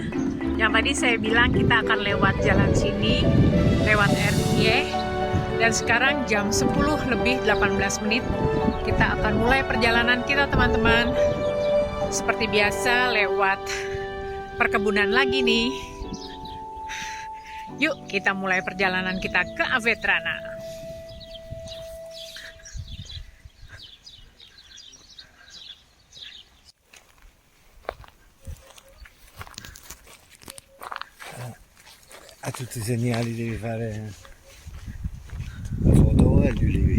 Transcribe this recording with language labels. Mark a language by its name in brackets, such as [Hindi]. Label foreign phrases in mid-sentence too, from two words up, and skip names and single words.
[Indonesian] yang tadi saya bilang kita akan lewat jalan sini, lewat Erkie. Dan sekarang jam 10 lebih 18 menit. Kita akan mulai perjalanan kita, teman-teman. Seperti biasa lewat perkebunan lagi nih. Yuk kita mulai perjalanan kita ke Avetrana. [Italian] A tutti i segnali devi fare la foto agli ulivi.